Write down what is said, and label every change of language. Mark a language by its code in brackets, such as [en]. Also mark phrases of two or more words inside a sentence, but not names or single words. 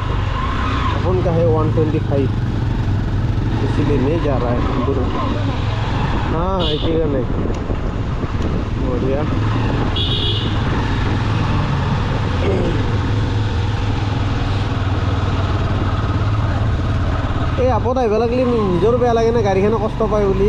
[hi] अपन का है 125, इसीलिए नहीं जा रहा है दूर। हाँ इसी का नहीं बढ़िया। [as] এই আপত আহিব লাগিলে নিজৰ বেয়া লাগে না, গাড়ীখনে কষ্ট পায় বুলি।